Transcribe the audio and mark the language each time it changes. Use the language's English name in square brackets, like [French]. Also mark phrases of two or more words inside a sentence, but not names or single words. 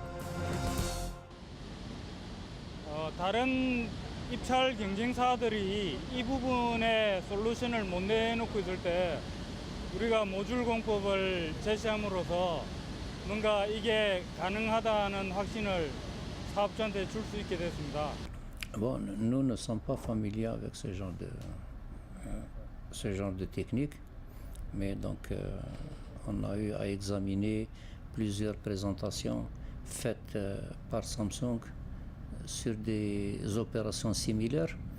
[Korean] 다른 입찰 경쟁사들이 이 부분에 솔루션을 못 내놓고 있을 때 우리가 모듈 공법을 제시함으로써 뭔가 이게 가능하다는 확신을 사업주한테 줄 수 있게 됐습니다. [French] Bon, nous ne sommes pas familiers avec ce genre de technique, mais donc on a eu à examiner plusieurs présentations faites par Samsung sur des opérations similaires.